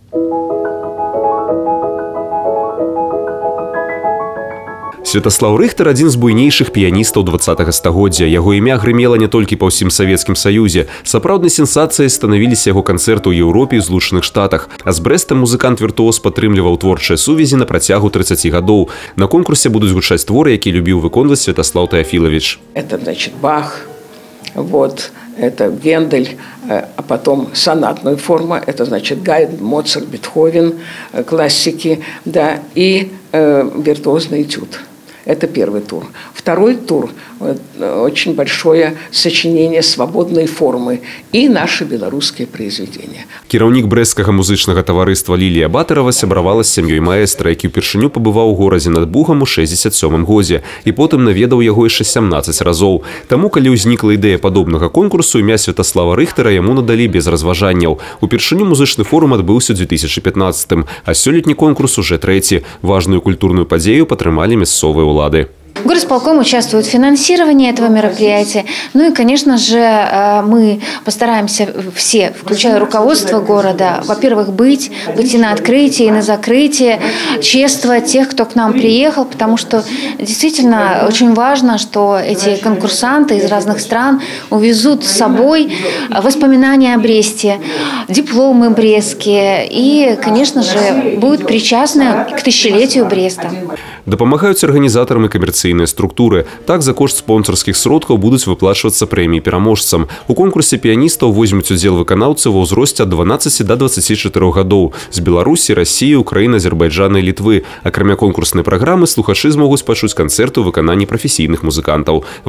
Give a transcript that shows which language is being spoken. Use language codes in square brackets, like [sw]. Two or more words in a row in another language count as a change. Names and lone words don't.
[be] Святаслав Рыхтар – один з буйнейшых піяністаў 20-го стагоддзя. Яго імя грымела не толькі па ўсім Савецкім Саюзе. Сапраўднай сенсацыяй станавіліся яго канцэрты ў Еўропе і Злучаных Штатах. А з Брэстам музыкант-віртуоз падтрымліваў творчыя сувязі на працягу 30 гадоў. На конкурсе будуць гучаць творы, які любіў выконваць Святаслав Теофилович. [ru] Это, значит, Бах, вот, это Гендель, а потом сонатная форма, это, значит, Гайдн, Моцарт, Бетховен, классики, да, и виртуозный этюд. Это первый тур. Второй тур – очень большое сочинение свободной формы и наши белорусские произведения. [be] Кіраўнік брэсцкага музычнага таварыства Лілія Батарова сябравала з сям'ёй маэстра, які ўпершыню пабываў у горадзе над Бугам у 67-м годзе і потым наведаў яго яшчэ 17 разоў. Таму, калі ўзнікла ідэя падобнага конкурсу, імя Святаслава Рыхтара яму надалі без разважанняў. Упершыню музычны форум адбыўся ў 2015-м, а сёлетні конкурс уже трэці. Важную культурную падзею падтрымалі мясцовыя ўлады. [ru] Горосполком участвует в финансировании этого мероприятия. Ну и, конечно же, мы постараемся все, включая руководство города, во-первых, быть и на открытии, и на закрытии, чествовать тех, кто к нам приехал, потому что действительно очень важно, что эти конкурсанты из разных стран увезут с собой воспоминания о Бресте, дипломы брестские и, конечно же, будут причастны к тысячелетию Бреста. [be] Дапамагаюць арганізатарам і камерцыйныя структуры. Так, за кошт спонсорскіх сродкаў будуць выплачвацца прэміі пераможцам. У конкурсе піяністаў возьмуць удзел выканаўцы ва ўзросце ад 12 до 24 гадоў з Беларусі, Расіі, Украіны, Азербайджана і Літвы. Акрамя конкурснай праграмы, слухачы змогуць пачуць канцэрты ў выкананні прафесійных музыкантаў.